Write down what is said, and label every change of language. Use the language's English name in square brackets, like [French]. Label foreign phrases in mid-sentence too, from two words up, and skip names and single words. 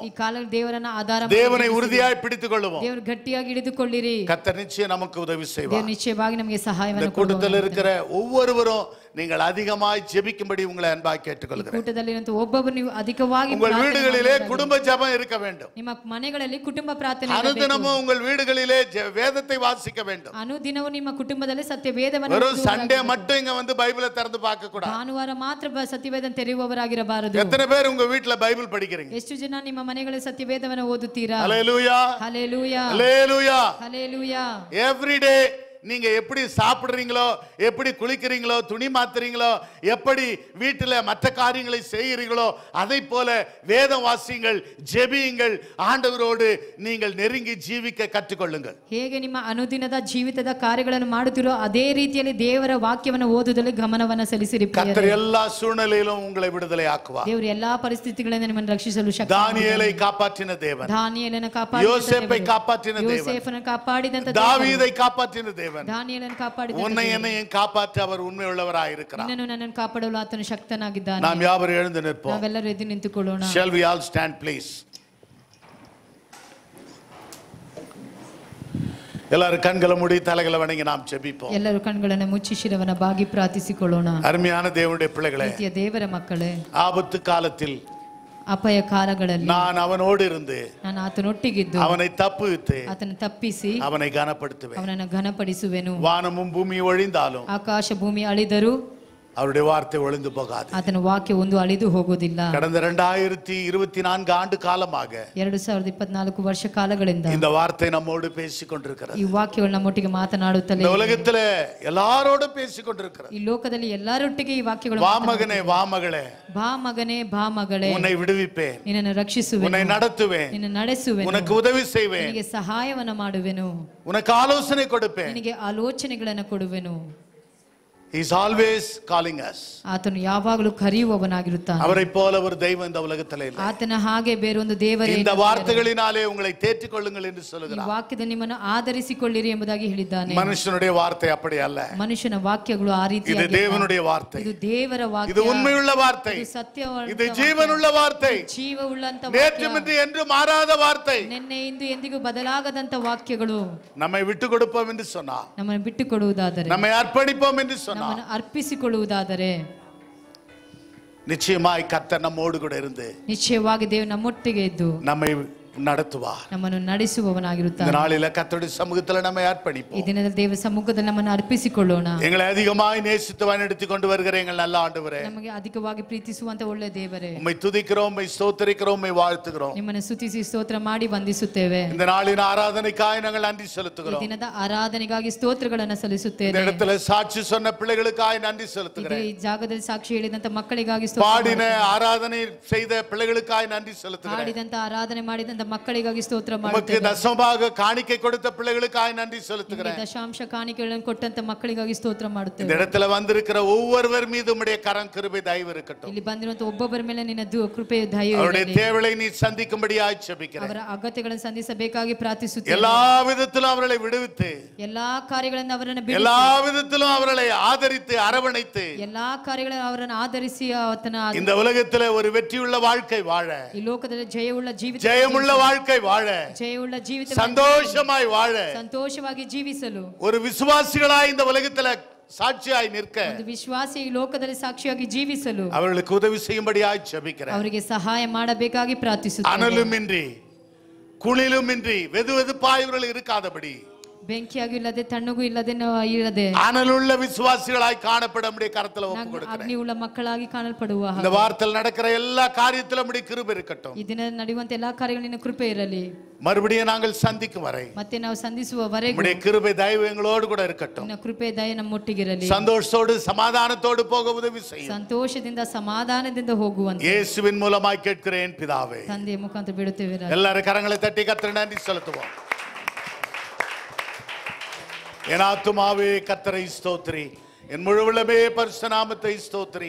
[Kannada] ಈ ಕಾಲ ದೇವರನ್ನ ಆಧಾರ ಮಾಡಿ [Tamil] தேவனை உறுதியாய் பிடித்துக் கொள்வோம். [Kannada] ದೇವರು ಗಟ್ಟಿಯಾಗಿ ಹಿಡಿದುಕೊಳ್ಳಿರಿ. [Tamil] கர்த்தர் நிச்சயம் நமக்கு உதவி [Kannada] ದೇವರು [Tamil] செய்வார். [Kannada] ನಿಶ್ಚಯವಾಗಿ ನಮಗೆ [Tamil] இந்த [Kannada] ಸಹಾಯವನ್ನು [Tamil] கூட்டத்தில் [Kannada] ಕೊಡುವರು. [Tamil] இருக்கிற ஒவ்வொருவரும் நீங்கள் அதிகமாய் ஜெபிக்கும்படி உங்களை அன்பாய் கேட்டுக்கொள்கிறேன். [Kannada] ಕೂಟದಲ್ಲಿರುವಂತ ಒಬ್ಬೊಬ್ಬರು ನೀವು ಅಧಿಕವಾಗಿ [Tamil] உங்கள் [Kannada] ಪ್ರಾರ್ಥನೆ [Tamil] வீடுகளிலே [Kannada] ಮಾಡಬೇಕು. [Tamil] குடும்ப ஜெபம் இருக்க வேண்டும். [Kannada] ನಿಮ್ಮ ಮನೆಗಳಲ್ಲಿ ಕುಟುಂಬ ಪ್ರಾರ್ಥನೆ [Tamil] அனுதினமும் உங்கள் வீடுகளிலே வேதத்தை வாசிக்க வேண்டும். [Kannada] ಅನುದಿನವೂ ನಿಮ್ಮ ಕುಟುಂಬದಲ್ಲಿ ಸತ್ಯ ವೇದವನ್ನು [Tamil] வெறும் சண்டே மட்டும் இங்க வந்து பைபிளை திறந்து பார்க்க கூடாது. [Kannada] ಭಾನುವಾರ ಮಾತ್ರ ಸತ್ಯವೇದನ ತೆರೆಯುವವರಾಗಿರಬಾರದು. [Tamil] எத்தனை பேர் உங்க வீட்ல பைபிள் படிக்கிறீங்க? [Kannada] ಎಷ್ಟು ಜನ ನಿಮ್ಮ ಮನೆಗಳಲ್ಲಿ ಸತ್ಯವೇದವನ್ನು ಓದುತ್ತೀರಾ? [Tamil] ஹல்லேலூயா. [Kannada] ಹಲ್ಲೆಲೂಯಾ. [Tamil] ஹல்லேலூயா. [Kannada] ಹಲ್ಲೆಲೂಯಾ. [English] every day [Tamil] நீங்க எப்படி சாப்பிடுறீங்களோ, எப்படி குளிக்கிறீங்களோ, துணி மாத்துறீங்களோ, எப்படி வீட்டில் மற்ற காரியங்களை செய்கிறீங்களோ, அதை போல வேதம் வாசியுங்கள், ஜெபியுங்கள், ஆண்டவரோடு நீங்கள் நெருங்கி ஜீவிக்க கற்றுக்கொள்ளுங்கள். [Kannada] ಹೇಗೆ ನಿಮ್ಮ ಅನುದಿನದ ಜೀವಿತದ ಕಾರ್ಯಗಳನ್ನು ಮಾಡುತ್ತಿರೋ ಅದೇ ರೀತಿಯಲ್ಲಿ ದೇವರ ವಾಕ್ಯವನ್ನು ಓದುವುದರಲ್ಲಿ ಗಮನವನ್ನು ಸಲ್ಲಿಸಿರಿ. [Tamil] கர்த்தர் எல்லா சூழ்நிலையிலும் உங்களை விடுதலை ஆக்குவார். [Kannada] ದೇವರು ಎಲ್ಲಾ ಪರಿಸ್ಥಿತಿಗಳಿಂದ ನಿಮ್ಮನ್ನು ರಕ್ಷಿಸಲು ಶಕ್ತ. [Tamil] தானியேலை காப்பாற்றின தேவன், [Kannada] ದಾನಿಯೇಲನ ಕಾಪಾಡಿದ [Tamil] யோசேப்பை காப்பாற்றின தேவன், [Kannada] ಯೋಸೇಫನ ಕಾಪಾಡಿದಂತ [Tamil] தாவீதை காப்பாற்றின தேவன், [Kannada] ದಾನಿಯೇಲನ ಕಾಪಾಡಿದ [Tamil] உன்னை என்னையும் காப்பாற்ற அவர் உண்மை உள்ளவராய் இருக்கிறார். [Kannada] ನಿನ್ನನ್ನು ನನ್ನನ್ನು ಕಾಪಾಡಲು ಆತನು ಶಕ್ತನಾಗಿದ್ದಾನೆ. [Tamil] நாம் யாவரும் எழுந்து நிற்போம். [Kannada] ನಾವೆಲ್ಲರೂ ಎದ್ದು ನಿಂತುಕೊಳ್ಳೋಣ. [English] Shall we all stand please? [Tamil] எல்லாரும் கண்களை மூடி தலைகளை வணங்கி நாம் ஜெபிப்போம். [Kannada] ಎಲ್ಲರೂ ಕಣ್ಗಳನ್ನು ಮುಚ್ಚಿ ಶಿರವನ್ನು ಬಾಗಿ ಪ್ರಾರ್ಥಿಸಿಕೊಳ್ಳೋಣ. [Tamil] அருமையான தேவனுடைய பிள்ளைகளே, [Kannada] ಪ್ರೀತಿಯ ದೇವರ ಮಕ್ಕಳೇ, [Tamil] ஆபத்து காலத்தில் [Kannada] ಅಪಾಯ ಕಾಲಗಳಲ್ಲಿ [Tamil] நான் அவனோடு இருந்து [Kannada] ನಾನು ಆತನೊಟ್ಟಿಗಿದ್ದು [Tamil] அவனை தப்புவித்து [Kannada] ಆತನ ತಪ್ಪಿಸಿ [Tamil] அவனை கனப்படுத்துவேன். [Kannada] ಅವನನ್ನು ಘನಪಡಿಸುವೆನು. [Tamil] வானமும் பூமி ஒழிந்தாலும் [Kannada] ಆಕಾಶ ಭೂಮಿ ಅಳಿದರೂ [Tamil] அவருடைய வார்த்தை ஒளிந்து போகாது. [Kannada] ಆತನ ವಾಕ್ಯ ಒಂದು ಅಳಿದು ಹೋಗೋದಿಲ್ಲ. [Tamil] கடந்த 2024 ஆண்டு காலமாக [Kannada] 2024 ವರ್ಷ ಕಾಲಗಳಿಂದ [Tamil] இந்த வார்த்தை நம்மோடு பேசிக் கொண்டிருக்கிறது. [Kannada] ಈ ವಾಕ್ಯಗಳು ನಮ್ಮೊಟ್ಟಿಗೆ ಮಾತನಾಡುತ್ತಲೇ [Tamil] இந்த உலகத்திலே எல்லாரோடும் பேசிக் கொண்டிருக்கிறது. [Kannada] ಈ ಲೋಕದಲ್ಲಿ ಎಲ್ಲರೊಟ್ಟಿಗೆ ಈ ವಾಕ್ಯಗಳು [Tamil] வா மகனே வா மகளே, [Kannada] ಬಾ ಮಗನೇ ಬಾ ಮಗಳೇ, [Tamil] உன்னை விடுவிப்பேன், [Kannada] ನಿನ್ನನ್ನು ರಕ್ಷಿಸುವೆನು, [Tamil] உன்னை நடத்துவேன், [Kannada] ನಿನ್ನನ್ನು ನಡೆಸುವೆನು, [Tamil] உனக்கு உதவி செய்வேன், [Kannada] ನಿನಗೆ ಸಹಾಯವನ್ನು ಮಾಡುವೆನು, [Tamil] உனக்கு ஆலோசனை கொடுப்பேன். [Kannada] ನಿನಗೆ ಆಲೋಚನೆಗಳನ್ನು ಕೊಡುವೆನು. [English] He is always calling us. [Kannada] ಆತನು ಯಾವಾಗಲೂ ಕರೆಯುವವನಾಗಿರುತ್ತಾನೆ. [Tamil] அவரை போல ஒரு தெய்வம் இந்த உலகத்திலே இல்லை. [Kannada] ಆತನ ಹಾಗೆ ಬೇರೊಂದು ದೇವರೇ [Tamil] இந்த வார்த்தைகளினாலே உங்களை தேற்றிக் கொள்ளுங்கள் என்று [Kannada] ಈ [Tamil] சொல்கிறார். [Kannada] ವಾಕ್ಯದ ನಿಮ್ಮನ್ನು ಆಧರಿಸಿಕೊಳ್ಳಿರಿ ಎಂಬುದಾಗಿ ಹೇಳಿದ್ದಾನೆ. [Tamil] மனுஷனுடைய வார்த்தை அப்படி அல்ல. [Kannada] ಮನುಷ್ಯನ ವಾಕ್ಯಗಳು ಆ [Tamil] இது [Kannada] ರೀತಿಯಾಗಿ [Tamil] தேவனுடைய வார்த்தை. [Kannada] ಇದು ದೇವರ ವಾಕ್ಯ, [Tamil] இது உண்மையுள்ள வார்த்தை. [Kannada] ಇದು ಸತ್ಯವಾದ [Tamil] இது ஜீவனுள்ள வார்த்தை. [Kannada] ಜೀವವುಳ್ಳಂತ [Tamil] நேற்றுமின்றி என்று மாறாத வார்த்தை. [Kannada] ನಿನ್ನೆ ಇಂದು ಎಂದಿಗೂ ಬದಲಾಗದಂತ ವಾಕ್ಯಗಳು. [Tamil] நம்மை விட்டு கொடுப்போம் என்று சொன்னார், [Kannada] ನಮ್ಮನ್ನು ಬಿಟ್ಟು ಕೊಡುವುದಾದರೆ, [Tamil] நம்மை அர்ப்பணிப்போம் என்று சொன்னார், [Kannada] ನಮ್ಮನ್ನು ಅರ್ಪಿಸಿಕೊಳ್ಳುವುದಾದರೆ [Tamil] நிச்சயமாய் கர்த்தர் நம்மோடு கூட இருந்து [Kannada] ನಿಶ್ಚಯವಾಗಿ ದೇವರು ನಮ್ಮೊಟ್ಟಿಗೆ ಇದ್ದು [Tamil] நம்மை நடத்துவார். [Kannada] ನಮ್ಮನ್ನು ನಡೆಸುವವನಾಗಿರುತ್ತಾನೆ. [Tamil] இந்த நாளில கர்த்தருடைய சமூகத்தில் நம்மை [Kannada] ಈ [Tamil] அர்ப்பணிப்போம். [Kannada] ದಿನದ ದೇವರ ಸಮ್ಮುಖದಲ್ಲಿ ನಮ್ಮನ್ನು ಅರ್ಪಿಸಿಕೊಳ್ಳೋಣ. [Tamil] எங்களை அதிகமாய் நேசித்து வழிநடத்தி கொண்டு வருகிற எங்கள் நல்ல ஆண்டவரே, [Kannada] ನಮಗೆ ಅಧಿಕವಾಗಿ ಪ್ರೀತಿಸುವಂತ ಒಳ್ಳೆ ದೇವರೇ, [Tamil] உம்மை துதிக்கிறோம், உம்மை ஸ்தோத்திரிக்கிறோம், உம்மை வாழ்த்துகிறோம். [Kannada] ನಿಮ್ಮನ್ನು ಸ್ತುತಿಸಿ ಸ್ತೋತ್ರ ಮಾಡಿ ವಂದಿಸುತ್ತೇವೆ. [Tamil] இந்த நாளின் ஆராதனைக்காய் நாங்கள் நன்றி [Kannada] ಈ [Tamil] செலுத்துகிறோம். [Kannada] ದಿನದ ಆರಾಧನೆಗಾಗಿ ಸ್ತೋತ್ರಗಳನ್ನು [Tamil] இந்த [Kannada] ಸಲ್ಲಿಸುತ್ತೇವೆ. [Tamil] இடத்துல சாட்சி சொன்ன பிள்ளைகளுக்காய் நன்றி செலுத்துகிறேன். [Kannada] ಈ ಜಾಗದಲ್ಲಿ ಸಾಕ್ಷಿ ಹೇಳಿದಂತ ಮಕ್ಕಳಿಗಾಗಿ ಸ್ತೋತ್ರ [Tamil] பாடின ஆராதனை செய்த பிள்ளைகளுக்காய் நன்றி செலுத்துகிறேன். [Kannada] ಮಾಡಿದಂತ ಆರಾಧನೆ ಮಾಡಿದಂತ ಮಕ್ಕಳಿಗಾಗಿ ಸ್ತೋತ್ರ [Tamil] உமக்கு [Kannada] ಮಾಡುತ್ತೇವೆ. [Tamil] தசமபாக காணிக்கை கொடுத்த பிள்ளைகளுக்காய் நன்றி [Kannada] ನಿಮಗೆ [Tamil] செலுத்துகிறேன். [Kannada] ದಶಾಂಶ ಕಾಣಿಕೆಗಳನ್ನು ಕೊಟ್ಟಂತ ಮಕ್ಕಳಿಗಾಗಿ ಸ್ತೋತ್ರ [Tamil] இந்த [Kannada] ಮಾಡುತ್ತೇವೆ. [Tamil] இடத்துல வந்திருக்கிற ஒவ்வொருவர் மீது உம்முடைய கரம் கிருபை தயவு இருக்கட்டும். [Kannada] ಇಲ್ಲಿ ಬಂದಿರುವಂತ ಒಬ್ಬೊಬ್ಬರ ಮೇಲೆ ನಿನ್ನ ಕೃಪೆ ದಯೆ [Tamil] அவருடைய [Kannada] ಇರಲಿ. [Tamil] தேவலை நீ சந்திக்கும்படியாய் ஜெபிக்கிறேன். [Kannada] ಅವರ ಅಗತ್ಯಗಳನ್ನು ಸಂಧಿಸಬೇಕಾಗಿ ಪ್ರಾರ್ಥಿಸುತ್ತೇವೆ. [Tamil] எல்லா விதத்திலும் அவர்களை விடுவித்து, [Kannada] ಎಲ್ಲಾ ಕಾರ್ಯಗಳಿಂದ ಅವರನ್ನು ಬಿಡಿಸಿ, [Tamil] எல்லா விதத்திலும் அவர்களை ஆதரித்து அரவணைத்து, [Kannada] ಎಲ್ಲಾ ಕಾರ್ಯಗಳನ್ನು ಅವರನ್ನು ಆಧರಿಸಿ ಆತನ [Tamil] இந்த உலகத்திலே ஒரு வெற்றியுள்ள வாழ்க்கை வாழ, [Kannada] ಈ ಲೋಕದಲ್ಲಿ ಜಯವುಳ್ಳ ಜೀವಿತ, [Tamil] ஜெயமுள்ள வாழ்க்கை வாழ, [Kannada] ಜಯವುಳ್ಳ ಜೀವಿತ, [Tamil] சந்தோஷமாய் வாழ, [Kannada] ಸಂತೋಷವಾಗಿ ಜೀವಿಸಲು, [Tamil] ஒரு விசுவாசிகளாய் இந்த உலகத்திலே சாட்சியாய் நிற்க, [Kannada] ಒಂದು ವಿಶ್ವಾಸಿ ಈ ಲೋಕದಲ್ಲಿ ಸಾಕ್ಷಿಯಾಗಿ ಜೀವಿಸಲು [Tamil] அவர்களுக்கு உதவி செய்யும்படியாய் ஜெபிக்கிறேன். [Kannada] ಅವರಿಗೆ ಸಹಾಯ ಮಾಡಬೇಕಾಗಿ ಪ್ರಾರ್ಥಿಸುತ್ತೇವೆ. [Tamil] அனலுமின்றி குளிலுமின்றி வெதுவெதுப்பாய் இவர்கள் இருக்காதபடி, [Kannada] ಬೆಂಕಿಯಾಗಿ ಇಲ್ಲದೆ ತಣ್ಣಗೂ ಇಲ್ಲದೆ ಇರದೆ [Tamil] அனலுள்ள விசுவாசிகளாய் காணப்பட நம்முடைய கரத்துல ஒப்பு கொடுக்கிறேன். [Kannada] ಅಗ್ನಿ ಉಳ್ಳ ಮಕ್ಕಳಾಗಿ ಕಾಣಲ್ಪಡುವ [Tamil] இந்த வார்த்தையில் நடக்கிற எல்லா காரியத்திலும் நம்முடைய கிருபை இருக்கட்டும். [Kannada] ಈ ದಿನ ನಡೆಯುವಂತ ಎಲ್ಲಾ ಕಾರ್ಯಗಳಿನ ಕೃಪೆ ಇರಲಿ. [Tamil] மறுபடியும் நாங்கள் சந்திக்கும் வரை [Kannada] ಮತ್ತೆ ನಾವು ಸಂಧಿಸುವವರೆಗೂ [Tamil] நம்முடைய கிருபை தயவு எங்களோடு கூட இருக்கட்டும். [Kannada] ನಿನ್ನ ಕೃಪೆ ದಯೆ ನಮ್ಮೊಟ್ಟಿಗಿರಲಿ. [Tamil] சந்தோஷத்தோடு சமாதானத்தோடு போக உதவி செய்யும். [Kannada] ಸಂತೋಷದಿಂದ ಸಮಾಧಾನದಿಂದ ಹೋಗುವಂತೆ [Tamil] இயேசுவின் மூலமாய் கேட்கிறேன் பிதாவே. [Kannada] ತಂದೆಯ ಮುಖಾಂತರ ಬಿಡುತ್ತೇವೆ. [Tamil] எல்லாரும் கரங்களை தட்டி கர்த்தருக்கு நன்றி செலுத்துவோம். என் ஆத்துமாவே கர்த்தரை ஸ்தோத்திரி, என் முழு உள்ளமே பரிசுத்த நாமத்தை ஸ்தோத்திரி.